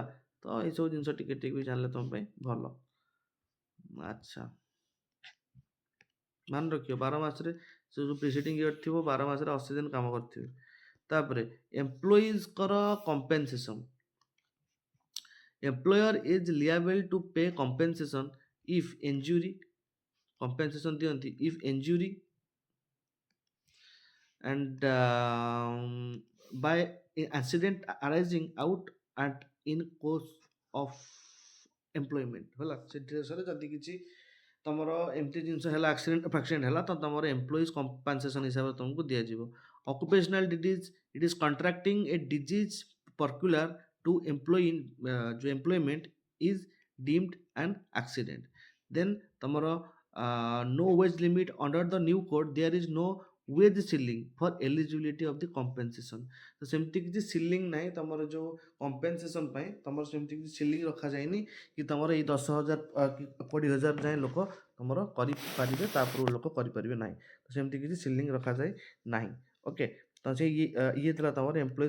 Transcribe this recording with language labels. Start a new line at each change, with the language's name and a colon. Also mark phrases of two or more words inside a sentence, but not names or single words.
Odia: ତ ଏଇସବୁ ଜିନିଷ ଟିକେ ଟିକେ ବି ଜାଣିଲେ ତମ ପାଇଁ ଭଲ। ଆଚ୍ଛା, ମାନ ରଖିବ 12 ମାସରେ ସେ ଯେଉଁ
English: preceding year
Odia: ଥିବ 12 ମାସରେ 80 ଦିନ କାମ କରିଥିବେ।
English: ତାପରେ employees' compensation, employer is liable to pay compensation if injury, compensation ଦିଅନ୍ତି if injury and by accident arising out and in course of employment ହେଲା।
Odia: ସେ ଡ୍ରେସରେ ଯଦି କିଛି ତମର ଏମିତି ଜିନିଷ ହେଲା, ଆକ୍ସିଡେଣ୍ଟ ହେଲା, ତ ତମର
English: employees compensation
Odia: ହିସାବରେ ତମକୁ ଦିଆଯିବ।
English: occupational disease, it is contracting a disease peculiar to employee ଯେଉଁ employment is deemed an accident. ଦେନ୍ ତମର no wage limit under the new code, there is no wage ceiling for eligibility of the compensation।
Odia: ତ ସେମିତି କିଛି ସିଲିଂ ନାହିଁ ତମର ଯେଉଁ କମ୍ପେନସେସନ୍ ପାଇଁ, ତମର ସେମିତି କିଛି ସିଲିଂ ରଖାଯାଇନି କି ତମର ଏଇ 10,000 କି 20,000 ଯାଏଁ ଲୋକ ତମର କରିପାରିବେ, ତାପରୁ ଲୋକ କରିପାରିବେ ନାହିଁ। ତ ସେମିତି କିଛି ସିଲିଂ ରଖାଯାଏ ନାହିଁ। ଓକେ, ତ ସେ ଇଏ ଥିଲା ତମର ଏମ୍ପ୍ଲୟିଜ୍।